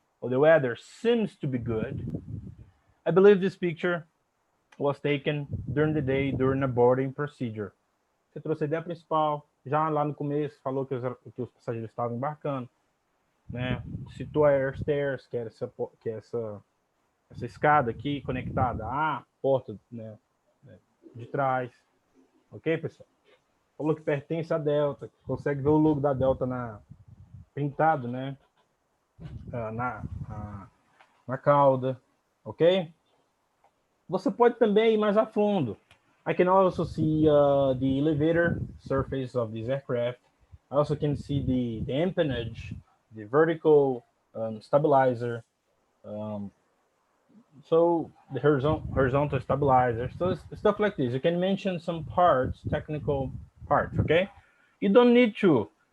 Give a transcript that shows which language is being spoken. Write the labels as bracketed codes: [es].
[en] Or the weather seems to be good. I believe this picture was taken during the day during a boarding procedure. [pt] Você trouxe a ideia principal, já lá no começo falou que os passageiros estavam embarcando, né? Citou a air stairs, que é essa escada aqui conectada à porta, né, de trás. Ok, pessoal? Falou que pertence à Delta, consegue ver o logo da Delta pintado, né? Na cauda, ok? Você pode também ir mais a fundo. [en] I can also see the elevator surface of this aircraft. I also can see the empennage, the vertical stabilizer, so the horizontal stabilizer, so stuff like this. You can mention some parts, technical parts, okay? You don't need to.